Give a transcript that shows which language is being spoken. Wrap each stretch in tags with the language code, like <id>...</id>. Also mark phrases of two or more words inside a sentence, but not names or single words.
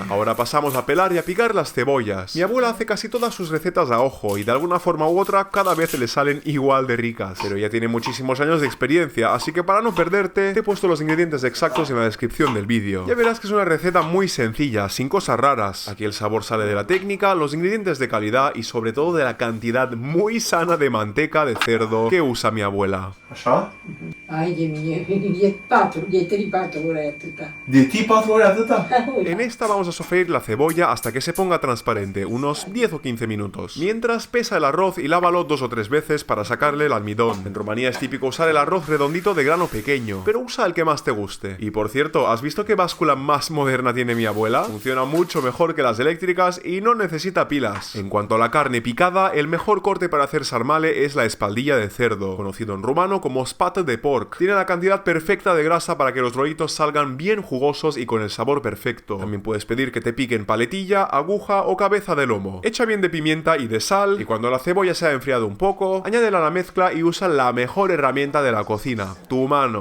<es>Ahora pasamos a pelar y a picar las cebollas. Mi abuela hace casi todas sus recetas a ojo y de alguna forma u otra cada vez le salen igual de ricas, pero ella tiene muchísimos años de experiencia, así que para no perderte te he puesto los ingredientes exactos en la descripción del vídeo. Ya verás que es una receta muy sencilla, sin cosas raras. Aquí el sabor sale de la técnica, los ingredientes de calidad y sobre todo de la cantidad muy sana de manteca de cerdo que usa mi abuela.</es> <ro>¿Așa? Ai de mine, de 3-4 ore atâta. ¿De ti 4 ore atâta?</ro> <es>En esta vamos a sofreír la cebolla hasta que se ponga transparente, unos 10 o 15 minutos. Mientras pesa el arroz y lávalo 2 o 3 veces para sacarle el almidón. En Rumanía es típico usar el arroz redondito de grano pequeño, pero usa el que más te guste. Y por cierto, ¿has visto qué báscula más moderna tiene mi abuela? Funciona mucho mejor que las eléctricas y no necesita pilas. En cuanto a la carne picada, el mejor corte para hacer sarmale es la espaldilla de cerdo, conocido en rumano como</es> <ro>spate de porc.</ro> <es>Tiene la cantidad perfecta de grasa para que los rollitos salgan bien jugosos y con el sabor perfecto. También puedes pedir que te piquen paletilla, aguja o cabeza de lomo. Echa bien de pimienta y de sal y cuando la cebolla se ha enfriado un poco, añádela a la mezcla y usa la mejor herramienta de la cocina, tu mano.</es>